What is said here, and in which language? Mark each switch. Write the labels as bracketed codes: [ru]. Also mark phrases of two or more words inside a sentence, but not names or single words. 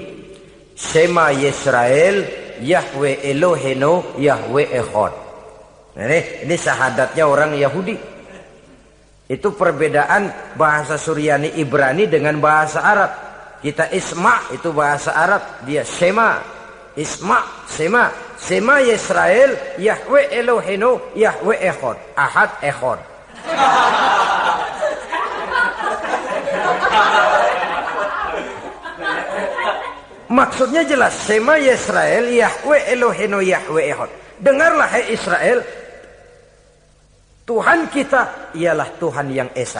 [he] שמע ישראל, יהוה אלהינו, יהוה אחד. [id] Ini syahadatnya orang Yahudi. Itu perbedaan bahasa Suryani Ibrani dengan bahasa Arab. Kita Isma itu bahasa Arab, dia Shema. Isma, Shema. [he] שמע ישראל, יהוה אלהינו, יהוה אחד. [id] Ahad Echad. Maksudnya jelas. [he] שמע ישראל, יהוה אלהינו, יהוה אחד. [id] Dengarlah hai Israel, Tuhan kita ialah Tuhan yang Esa.